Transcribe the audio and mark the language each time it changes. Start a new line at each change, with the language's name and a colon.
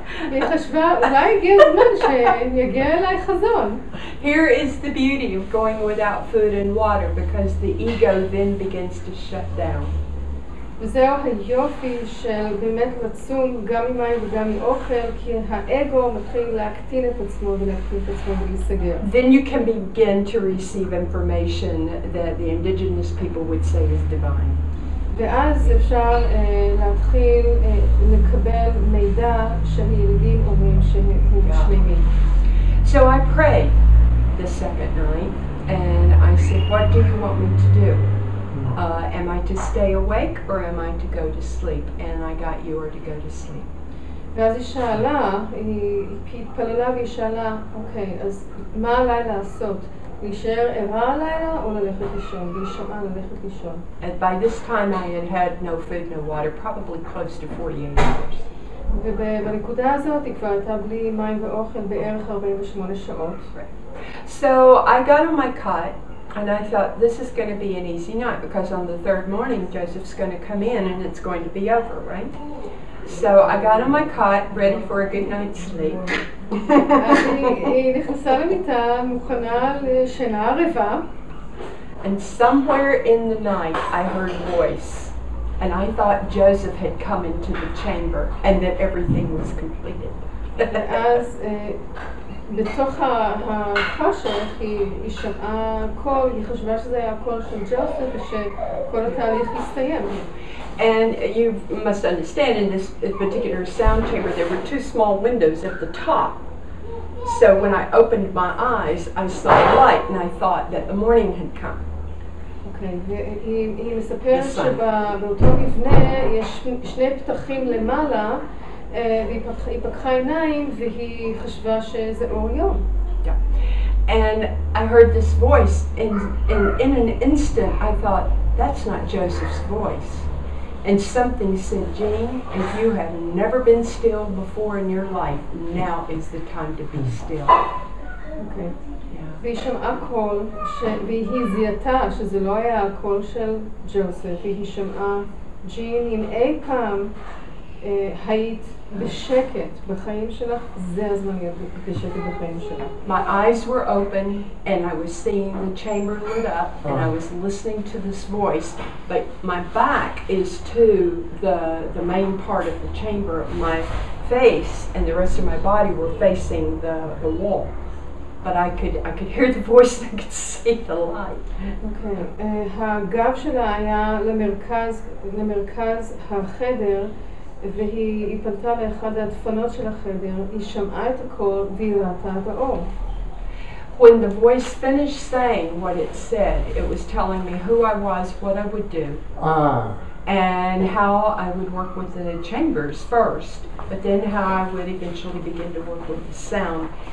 Hebrew: היא חשבה, אולי הגיע הזמן שיגיע אליי חזון.
English: Here is the beauty of going without food and water, because the ego then begins to shut down.
Hebrew: וזהו היופי של באמת לצום גם ממים וגם מאוכל, כי האגו מתחיל להקטין את עצמו ולהקטין את עצמו ולהיסגר.
English: Then you can begin to receive information that the indigenous people would say is divine.
Hebrew: ואז אפשר להתחיל לקבל מידע שהילידים אומרים שהוא שלמי.
English: So I prayed the second night, and I said, what do you want me to do? Am I to stay awake or am I to go to sleep? And I got you to go to sleep.
Hebrew: ואז היא שאלה, היא התפללה והיא שאלה, אוקיי, אז מה עליי לעשות? להישאר ערה הלילה או ללכת לישון? והיא שמעה ללכת לישון.
English: And by this time I had had no food, no water, probably close to 48 hours.
Hebrew: ובנקודה הזאת היא כבר הייתה בלי מים ואוכל בערך 48 שעות.
English: So I got on my cot, and I thought, this is going to be an easy night, because on the third morning, Joseph's going to come in and it's going to be over, right? So I got on my cot, ready for a good night's sleep.
Hebrew: היא נכנסה למיטה, מוכנה לשינה ערבה.
English: And somewhere in the night, I heard a voice, and I thought Joseph had come into the chamber and that everything was completed.
Hebrew: ואז בתוך החושך היא שמעה קול, היא חשבה שזה היה קול של ג'וסף ושכל התהליך הסתיים.
English: And you must understand, in this particular sound chamber, there were two small windows at the top. So when I opened my eyes, I saw light, and I thought that the morning had come.
Hebrew: אוקיי, והיא מספרת שבאותו מבנה יש שני פתחים למעלה, והיא פקחה עיניים והיא חשבה שזה אור יום.
English: Yeah. And I heard this voice, and in an instant I thought, that's not Joseph's voice. And something said, Jean, if you have never been still before in your life, now is the time to be still.
Hebrew: אוקיי. והיא שמעה קול, והיא זיהתה שזה לא היה הקול של ג'וזף, והיא שמעה, ג'ין, אם אי פעם היית בשקט בחיים שלך, זה הזמן להיות בשקט בחיים שלך.
English: My eyes were open and I was seeing the chamber lit up and I was listening to this voice, but my back is to the main part of the chamber. My face and the rest of my body were facing the wall. But I could hear the voice and I could see the light. Okay.
Hebrew: הגב שלה היה למרכז החדר, והיא פנתה לאחד הדפנות של החדר, היא שמעה את הקול והיא ראתה את האור.
English: When the voice finished saying what it said, it was telling me who I was, what I would do, and how I would work with the chambers first, but then how I would eventually begin to work with the sound.